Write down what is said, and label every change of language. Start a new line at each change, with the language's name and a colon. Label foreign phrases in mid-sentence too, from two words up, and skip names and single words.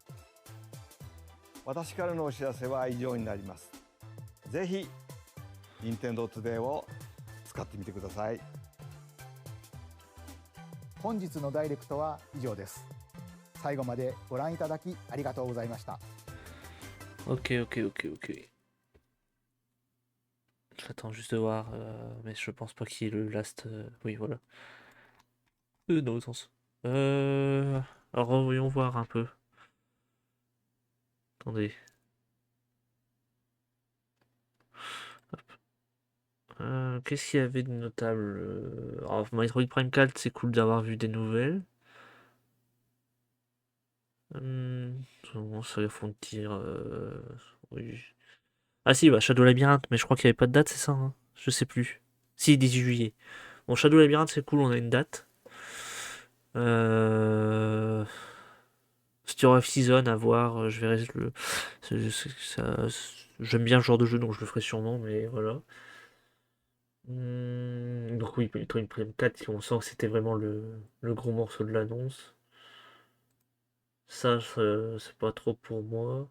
Japanese: 私からのお知らせは以上になります。ぜひ任天堂トゥデイを使ってみてください。本日のダイレクトは以上です。最後までご覧いただきありがとうございました。
French: Ok. J'attends juste de voir, mais je pense pas qu'il y ait le last. Oui, voilà. Dans l'autre sens. Alors, voyons voir un peu. Attendez. Qu'est-ce qu'il y avait de notable? Alors, Metroid Prime 4, c'est cool d'avoir vu des nouvelles. Ça font tir. Oui. Ah si, bah Shadow Labyrinth, mais je crois qu'il n'y avait pas de date, c'est ça, hein, je sais plus. Si, 18 juillet. Bon, Shadow Labyrinth, c'est cool, on a une date. Story of Season, à voir, je verrai. J'aime bien ce genre de jeu, donc je le ferai sûrement, mais voilà. Donc oui, Metroid Prime 4, on sent que c'était vraiment le gros morceau de l'annonce. Ça, c'est pas trop pour moi.